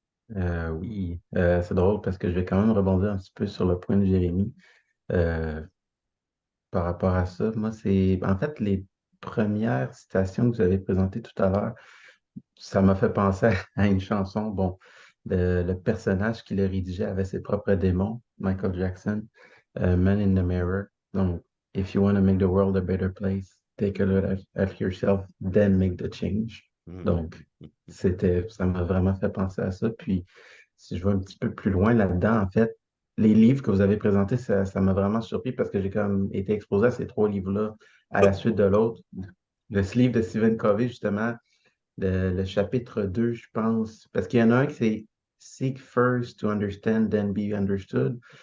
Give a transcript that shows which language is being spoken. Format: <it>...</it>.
<fr>Oui, c'est drôle parce que je vais quand même rebondir un petit peu sur le point de Jérémy euh, par rapport à ça. Moi, c'est en fait les premières citations que vous avez présentées tout à l'heure, ça m'a fait penser à une chanson. Bon, le personnage qui le rédigeait avait ses propres démons, Michael Jackson, Man in the Mirror. Donc,</fr> <en>if you want to make the world a better place, take a look at yourself, then make the change.</en> <fr>Donc, ça m'a vraiment fait penser à ça. Puis, si je vais un petit peu plus loin là-dedans, en fait, les livres que vous avez présentés, ça m'a vraiment surpris parce que j'ai comme été exposé à ces trois livres-là à la suite de l'autre. Ce livre de Stephen Covey, justement, le chapitre 2, je pense, parce qu'il y en a un qui c'est</fr> <en>Seek first to understand, then be understood.</en>